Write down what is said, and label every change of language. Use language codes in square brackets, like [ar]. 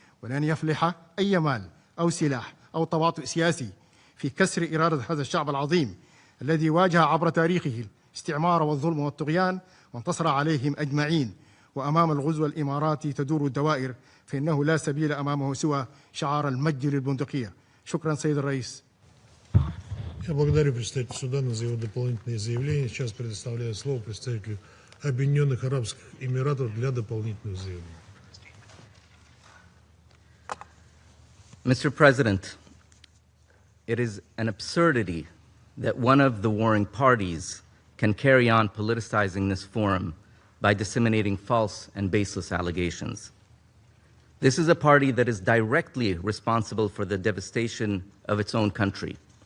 [ar] ولن يفلح أي مال أو سلاح أو تواطؤ سياسي في كسر إرادة هذا الشعب العظيم الذي واجه عبر تاريخه الاستعمار والظلم والطغيان وانتصر عليهم أجمعين وأمام الغزو الإماراتي تدور الدوائر، فإنه لا سبيل أمامه سوى شعار المجد للبندقية. شكرا سيد الرئيس. [ru] Я благодарю представителя Судана за его дополнительные заявления. Сейчас предоставляю слово представителю Объединенных Арабских Эмиратов для дополнительных заявлений. [en] Mr. President, it is an absurdity that one of the warring parties can carry on politicizing this forum by disseminating false and baseless allegations. This is a party that is directly responsible for the devastation of its own country.